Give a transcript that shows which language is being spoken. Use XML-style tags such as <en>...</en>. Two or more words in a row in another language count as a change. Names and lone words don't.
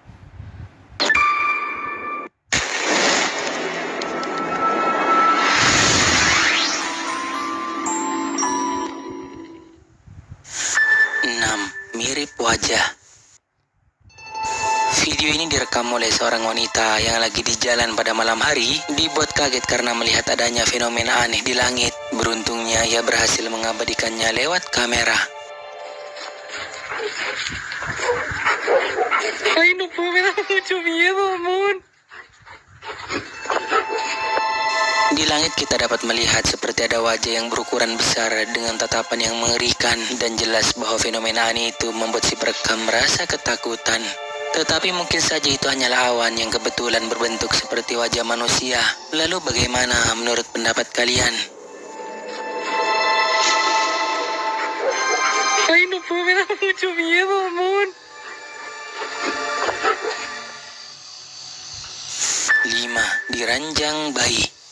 <id>Enam, mirip wajah. Video ini direkam oleh seorang wanita yang lagi di jalan pada malam hari, dibuat kaget karena melihat adanya fenomena aneh di langit. Beruntungnya ia berhasil mengabadikannya lewat kamera.</id> <es>Ay, no puedo, me da mucho miedo, amor.</es> <id>Di langit kita dapat melihat seperti ada wajah yang berukuran besar dengan tatapan yang mengerikan, dan jelas bahwa fenomena aneh itu membuat si perekam merasa ketakutan. Tetapi mungkin saja itu hanyalah awan yang kebetulan berbentuk seperti wajah manusia. Lalu bagaimana menurut pendapat kalian?</id> <es>Ay, no puedo, me da mucho miedo, amor.</es> <id>5. Diranjang bayi.</id>